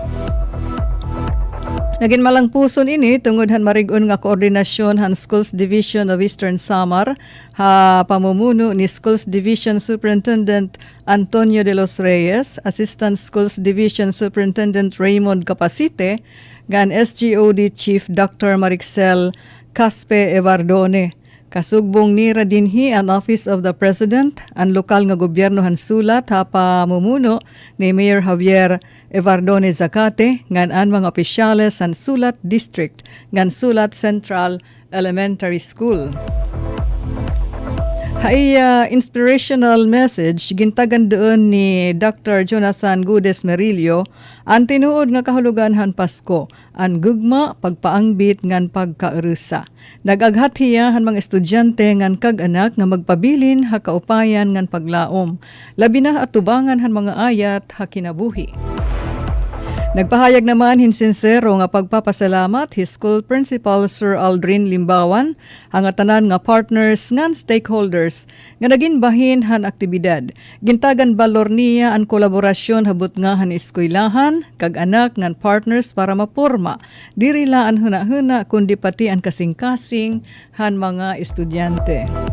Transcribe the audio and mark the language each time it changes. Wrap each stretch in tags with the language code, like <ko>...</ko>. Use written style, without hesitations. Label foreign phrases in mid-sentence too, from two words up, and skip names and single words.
<war>Naging malangpuson ini tungod han marig-on nga koordinasyon han Schools Division of Eastern Samar ha pamumuno ni Schools Division Superintendent Antonio de los Reyes, Assistant Schools Division Superintendent Raymond Capacite, gan SGOD Chief Dr. Marixel Caspe Evardone. Kasugbong nira dinhi ang Office of the President, ang lokal nga gobyerno han Sulat ha pamumuno ni Mayor Javier Evardone Zacate ngan ang mga opisyales han Sulat District ngan Sulat Central Elementary School. Hay inspirational message gintagan doon ni Dr. Jonathan Gudes Merillo ang tinuod nga kahulugan han Pasko, ang gugma, pagpaangbit ngan pagkaurusa. Nagaghat hiya han mga estudyante ngan kag-anak nga magpabilin ha kaupayan ngan paglaom. Labi na atubangan han mga ayat ha kinabuhi. Nagpahayag naman hinsinsero nga pagpapasalamat his school principal Sir Aldrin Limbawan ang tanan nga partners ngan stakeholders nga naging bahin han aktibidad. Gintagan balor niya ang kolaborasyon habot nga han eskwelahan kag anak ngan partners para maporma diri la an huna-huna kundi pati ang kasing-kasing han mga estudyante.</war>